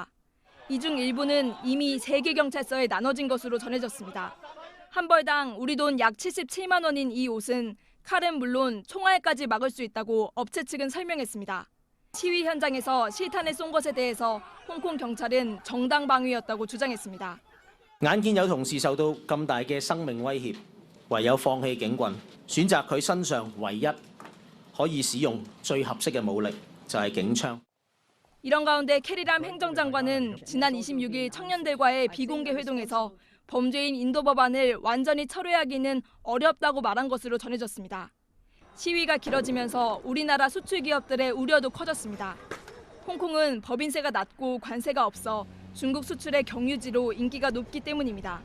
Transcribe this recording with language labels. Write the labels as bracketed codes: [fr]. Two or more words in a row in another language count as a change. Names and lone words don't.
[ko] 이 중 일부는 이미 3개 경찰서에 나눠진 것으로 전해졌습니다. 한 벌당 우리 돈 약 77만 원인 이 옷은 칼은 물론 총알까지 막을 수 있다고 업체 측은 설명했습니다. 시위 현장에서 실탄을 쏜 것에 대해서 홍콩 경찰은 정당 방위였다고 주장했습니다. [yue] 眼見有同事受到咁大嘅生命威脅，唯有放棄警棍，選擇佢身上唯一可以使用最合適嘅武力，就係警槍。 [ko] 이런 가운데 캐리람 행정장관은 지난 26일 청년들과의 비공개 회동에서 범죄인 인도 법안을 완전히 철회하기는 어렵다고 말한 것으로 전해졌습니다. 시위가 길어지면서 우리나라 수출 기업들의 우려도 커졌습니다. 홍콩은 법인세가 낮고 관세가 없어 중국 수출의 경유지로 인기가 높기 때문입니다.